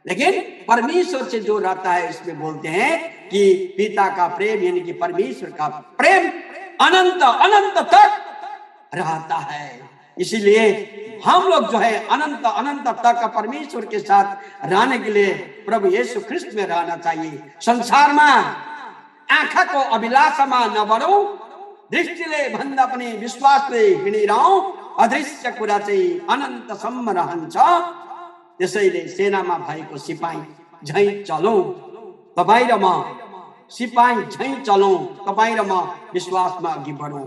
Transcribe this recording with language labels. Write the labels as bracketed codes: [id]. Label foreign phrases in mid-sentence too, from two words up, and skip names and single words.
[hi] लेकिन परमेश्वर से जो रहता है, इसमें बोलते हैं कि पिता का प्रेम यानी कि परमेश्वर का प्रेम अनंत अनंत तक रहता है। इसीलिए हम लोग जो है अनंत अनंत तक परमेश्वर के साथ रहने के लिए प्रभु यीशु ख्रिस्ट में रहना चाहिए। [ne] संसार में आँखा को अभिलाषा में नबढौं, दृष्टिले भन्दा पनि विश्वासले हिँडिरहौं, अदृश्य कुरा चाहिँ अनन्तसम्म रहन्छ। त्यसैले सेनामा भएको सिपाही झैं चलौं, तपाईं र म सिपाही झैं चलौं, तपाईं र म विश्वासमा अघि बढौं।